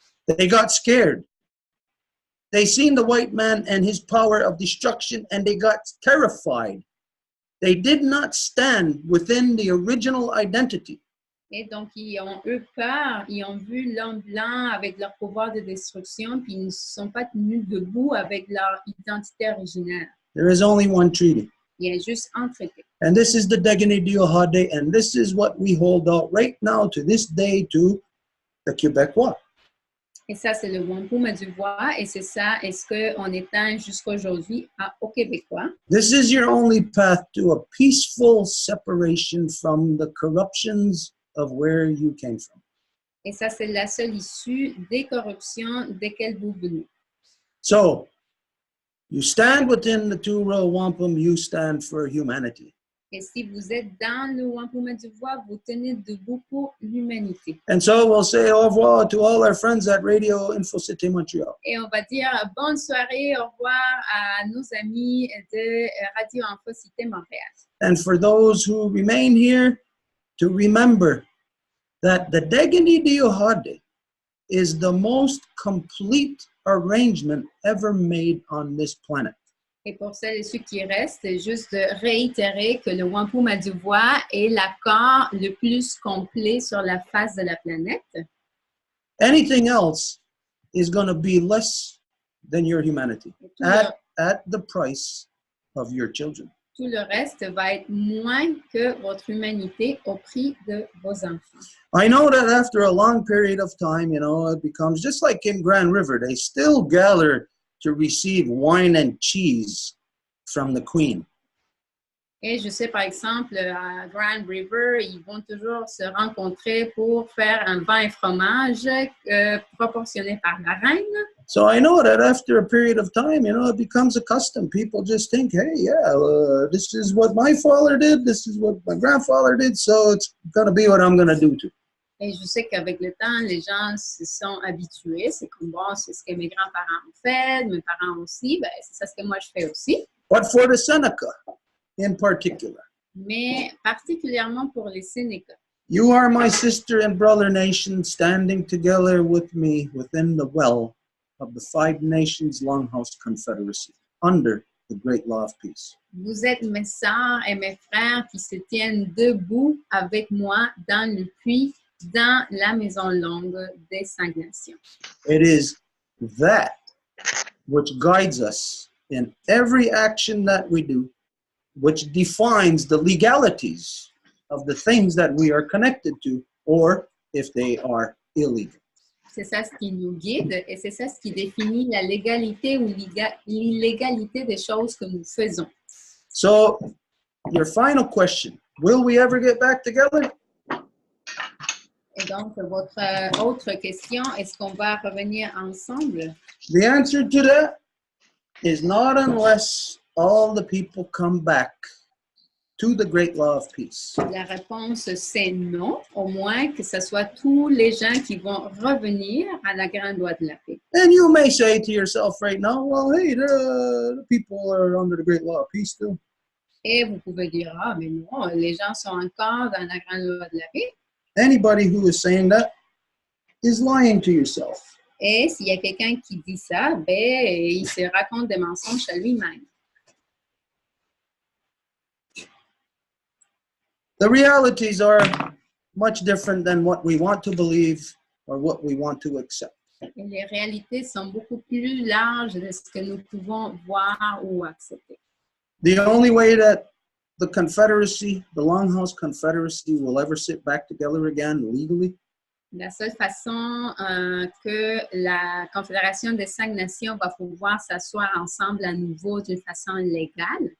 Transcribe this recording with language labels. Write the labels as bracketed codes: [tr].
[en] They got scared. They seen the white man and his power of destruction, and they got terrified. They did not stand within the original identity. [fr] Et donc, ils ont eu peur, ils ont vu l'homme blanc avec leur pouvoir de destruction, puis ils ne sont pas tenus debout avec leur identité originelle. [en] There is only one treaty. [fr] Il y a juste un traité. [en] And this is the Degani Diohade, and this is what we hold out right now to this day to the Quebecois. [fr] Et ça, c'est le wampum à Deux Voies, et c'est ça, est-ce qu'on éteint jusqu'à aujourd'hui aux Québécois. [en] This is your only path to a peaceful separation from the corruptions of where you came from. [fr] Et ça, c'est la seule issue des corruptions desquelles vous venez. [en] So, you stand within the 2 Row Wampum, you stand for humanity. [fr] Et si vous êtes dans le wampum à Deux Voies, vous tenez debout pour l'humanité. [en] And so we'll say au revoir to all our friends at Radio Info Cité Montreal. [fr] Et on va dire bonne soirée, au revoir à nos amis de Radio Info Cité Montréal. [en] And for those who remain here, to remember that the Degani Diohade is the most complete arrangement ever made on this planet. [fr] Et pour celles et ceux qui restent, juste de réitérer que le wampum à Deux Voies est l'accord le plus complet sur la face de la planète. [en] Anything else is going to be less than your humanity at the price of your children. [fr] Tout le reste va être moins que votre humanité au prix de vos enfants. [en] I know that after a long period of time, it becomes just like in Grand River. They still gather to receive wine and cheese from the Queen. [fr] Et je sais, par exemple, à Grand River, ils vont toujours se rencontrer pour faire un vin et fromage proportionné par la reine. [en] So I know that after a period of time, it becomes a custom. People just think, hey, this is what my father did, this is what my grandfather did, so it's going to be what I'm going to do too. [fr] Et je sais qu'avec le temps, les gens se sont habitués. C'est comme, bon, c'est ce que mes grands-parents ont fait, mes parents aussi, ben, c'est ça ce que moi je fais aussi. [en] But for the Seneca in particular, [fr] mais particulièrement pour les Sénéca. [en] You are my sister and brother nation, standing together with me within the well of the 5 Nations Longhouse Confederacy, under the great law of peace. [fr] Vous êtes mes sœurs et mes frères qui se tiennent debout avec moi dans le puits, dans la maison longue des 5 nations. [en] It is that which guides us in every action that we do, which defines the legalities of the things that we are connected to, or if they are illegal. [fr] C'est ça ce qui nous guide et c'est ça ce qui définit la légalité ou l'illégalité des choses que nous faisons. [en] So, your final question, will we ever get back together? [fr] Et donc, votre autre question, est-ce qu'on va revenir ensemble? [en] The answer to that is not unless all the people come back to the great law of peace. [fr] La réponse, c'est non, au moins que ce soit tous les gens qui vont revenir à la grande loi de la paix. [en] And you may say to yourself right now, well, hey, the people are under the great law of peace still. [fr] Et vous pouvez dire, ah, mais non, les gens sont encore dans la grande loi de la paix. [en] Anybody who is saying that is lying to yourself. [fr] Et s'il y a quelqu'un qui dit ça, ben, il se raconte des mensonges à lui-même. [en] The realities are much different than what we want to believe or what we want to accept. [fr] Et les réalités sont beaucoup plus larges de ce que nous pouvons voir ou accepter. [en] The only way that the Confederacy, the Longhouse Confederacy, will ever sit back together again legally [fr] La seule façon que la Confédération des 5 nations va pouvoir s'asseoir ensemble à nouveau d'une façon légale